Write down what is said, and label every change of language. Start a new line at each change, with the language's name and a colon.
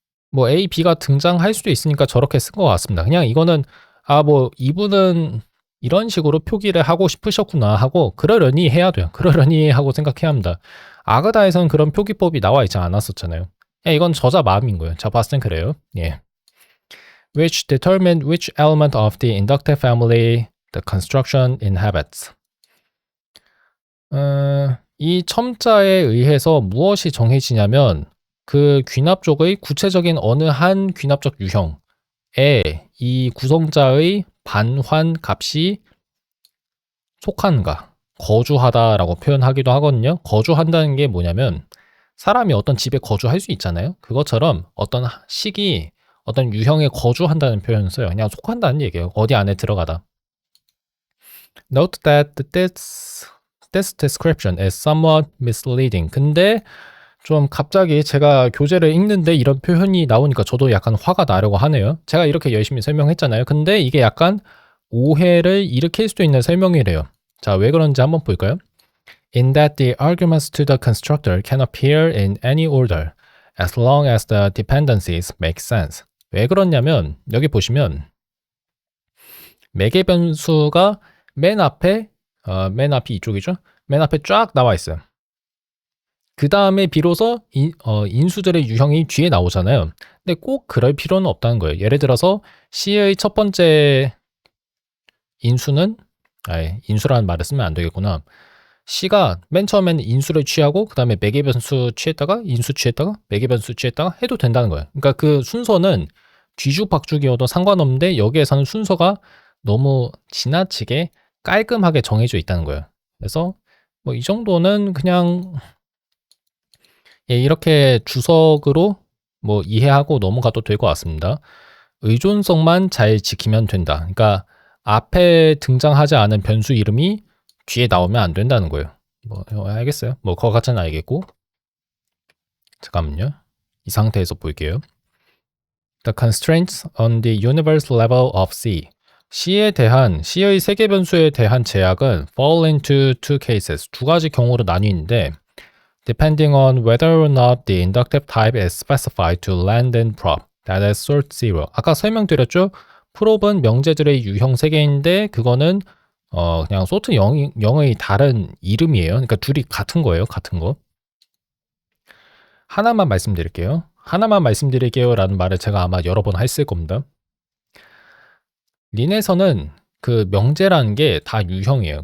Korean: 뭐 A, B가 등장할 수도 있으니까 저렇게 쓴 것 같습니다. 그냥 이거는 뭐 이분은 이런 식으로 표기를 하고 싶으셨구나 하고 그러려니 해야 돼요. 그러려니 하고 생각해야 합니다. 아그다에서는 그런 표기법이 나와 있지 않았었잖아요. 이건 저자 마음인 거예요. 제가 봤을 땐 그래요. 예.
English: Which determine which element of the inductive family the construction inhabits.
Korean: 이 첨자에 의해서 무엇이 정해지냐면 그 귀납적의 구체적인 어느 한 귀납적 유형에 이 구성자의 반환 값이 속한가, 거주하다라고 표현하기도 하거든요. 거주한다는 게 뭐냐면 사람이 어떤 집에 거주할 수 있잖아요. 그것처럼 어떤 식이 어떤 유형에 거주한다는 표현을 써요. 그냥 속한다는 얘기예요. 어디 안에 들어가다.
English: Note that this description is somewhat misleading.
Korean: 근데 좀 갑자기 제가 교재를 읽는데 이런 표현이 나오니까 저도 약간 화가 나려고 하네요. 제가 이렇게 열심히 설명했잖아요. 근데 이게 약간 오해를 일으킬 수도 있는 설명이래요. 자, 왜 그런지 한번 볼까요?
English: In that the arguments to the constructor can appear in any order as long as the dependencies make sense.
Korean: 왜 그러냐면 여기 보시면 매개 변수가 맨 앞이 이쪽이죠. 맨 앞에 쫙 나와 있어요. 그 다음에 비로소 인수들의 유형이 뒤에 나오잖아요. 근데 꼭 그럴 필요는 없다는 거예요. 예를 들어서 C의 첫 번째 인수는 인수라는 말을 쓰면 안 되겠구나. C가 맨 처음에는 인수를 취하고 그 다음에 매개 변수 취했다가 인수 취했다가 매개 변수 취했다가 해도 된다는 거예요. 그러니까 그 순서는 뒤죽박죽이어도 상관없는데 여기에서는 순서가 너무 지나치게 깔끔하게 정해져 있다는 거예요. 그래서 뭐 이 정도는 그냥 이렇게 주석으로 뭐 이해하고 넘어가도 될 것 같습니다. 의존성만 잘 지키면 된다. 그러니까 앞에 등장하지 않은 변수 이름이 뒤에 나오면 안 된다는 거예요. 뭐 알겠어요. 뭐 그거 같지는 알겠고. 잠깐만요. 이 상태에서 볼게요.
English: The constraints on the universe level of C.
Korean: C의 세계 변수에 대한 제약은
English: fall into two cases.
Korean: 두 가지 경우로 나뉘는데
English: depending on whether or not the inductive type is specified to land and prop. That is sort zero.
Korean: 아까 설명드렸죠? 프롭은 명제들의 유형 세계인데 그거는 그냥 소트 0의 다른 이름이에요. 그러니까 둘이 같은 거예요. 같은 거. 하나만 말씀드릴게요. 라는 말을 제가 아마 여러 번 했을 겁니다. 린에서는 그 명제라는 게 다 유형이에요.